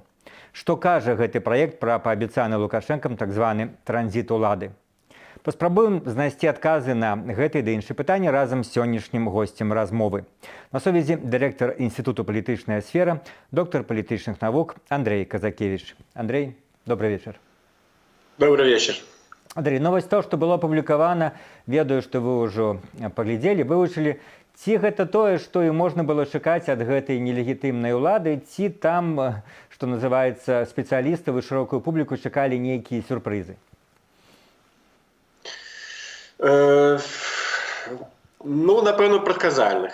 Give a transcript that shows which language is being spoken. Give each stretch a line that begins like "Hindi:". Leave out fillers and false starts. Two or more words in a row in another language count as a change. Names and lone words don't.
Belarusian: Што кажа гэты праект пра паабяцаны Лукашэнкам так званы транзіт улады? Паспрабуем знайсці адказы на гэтыя ды іншыя пытанні разам з сённяшнім госцем размовы. На сувязі дырэктар Інстытуту палітычная сфера, доктар палітычных навук Андрей Казакевич.
Russian: Андрей, добрый вечер. Добрый вечер. Андрей, новость того, что было опубликовано, ведаю, что вы уже поглядели,
Belarusian: вывучили, ці гэта тое, што і можна было чакаць ад гэтай нелегітымнай улады, ці там, што называецца, спецыялістаў і шырокую публіку чакалі нейкія сюрпрызы? Ну, напэўна, прадказальна.